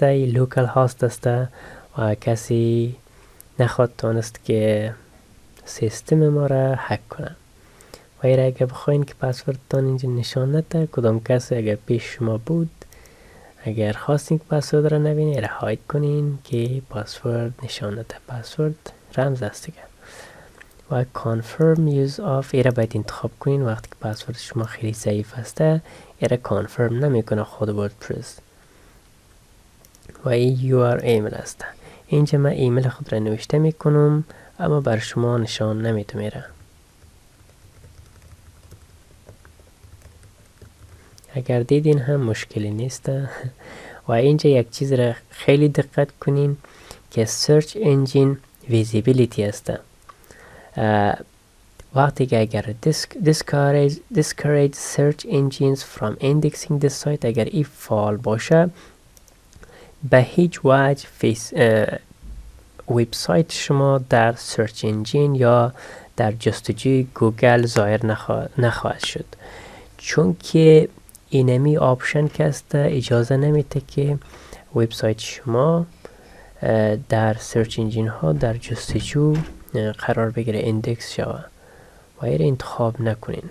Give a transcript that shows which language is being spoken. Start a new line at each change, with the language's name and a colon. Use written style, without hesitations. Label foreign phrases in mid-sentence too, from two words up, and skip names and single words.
Persian: این
English: localhost
Persian: است و کسی نخواد تانست که سیستم ما را هک کنه. و اگر بخواین که پسوردتان اینجا نشان نده، کدام کسی اگر پیش شما بود اگر خواستین که پسورد را نبینید ایره هاید کنین که پسورد نشان نده. پسورد رمز است دیگه. و
English: confirm use of
Persian: ایره باید انتخاب کنین. وقتی که پسورد شما خیلی ضعیف هسته ایره confirm نمیکنه خود وردپرس. و این UR ایمل است. اینجا من ایمیل خود را نوشته میکنم اما بر شما نشان نمیتونم ایره. اگر دیدین هم مشکلی نیست. و اینجا یک چیز را خیلی دقت کنین که
English: search engine visibility
Persian: است. وقتی که اگر
English: discourage search engines from indexing the site
Persian: اگر این فعال باشه به هیچ وجه وبسایت شما در
English: search engine
Persian: یا در جستجوی گوگل ظاهر نخواهد شد، چون که
English: this option
Persian: که است اجازه نمیده که وبسایت شما در
English: search engine
Persian: ها در جستجو قرار بگیره، ایندکس شود و این انتخاب نکنین.